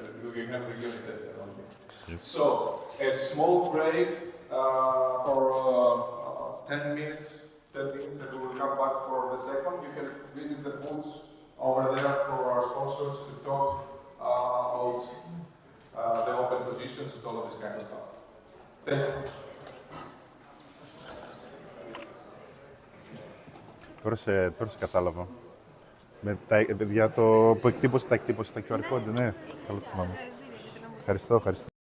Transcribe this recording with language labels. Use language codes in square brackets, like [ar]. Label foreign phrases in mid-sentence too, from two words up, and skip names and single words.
[en] We can have the unit tester only. So, a small break for 10 minutes, and we will come back for the second. You can visit the booths over there for our sponsors to talk about the open positions and all of this kind of stuff. Thank you. [el] Τώρα σε κατάλαβα. Για το που εκτύπωσε τα [en] QR code, [el] ναι. Καλά το θυμάμαι. Ευχαριστώ.